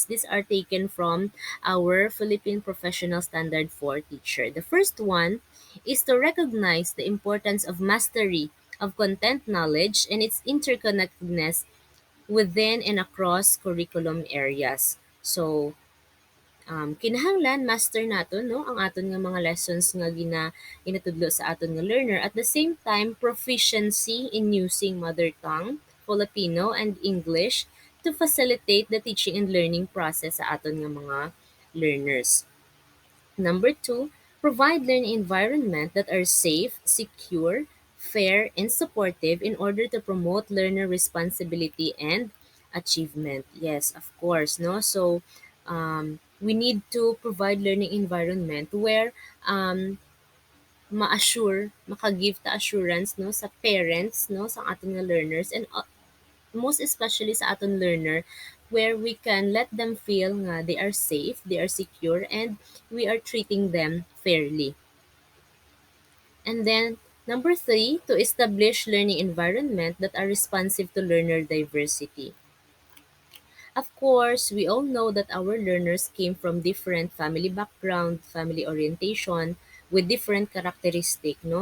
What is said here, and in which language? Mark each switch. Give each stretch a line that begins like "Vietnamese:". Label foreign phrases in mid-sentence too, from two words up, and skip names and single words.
English: These are taken from our Philippine Professional Standard for Teacher. The first one is to recognize the importance of mastery of content knowledge and its interconnectedness within and across curriculum areas. So,
Hiligaynon: kinahanglan master naton no ang aton nga mga lessons nga ginatudlo sa aton nga learner,
English: at the same time proficiency in using mother tongue, Filipino and English to facilitate the teaching and learning process
Hiligaynon: sa aton nga mga learners.
English: Number two, provide learning environment that are safe, secure, fair, and supportive in order to promote learner responsibility and achievement. Yes, of course, no? So, we need to provide learning environment where
Hiligaynon: ma-assure, maka-give ta assurance no sa parents no sa ating nga learners,
English: and most especially
Hiligaynon: sa aton learner,
English: where we can let them feel nga they are safe, they are secure, and we are treating them fairly. And then, number three, to establish learning environment that are responsive to learner diversity. Of course, we all know that our learners came from different family background, family orientation, with different characteristic, no?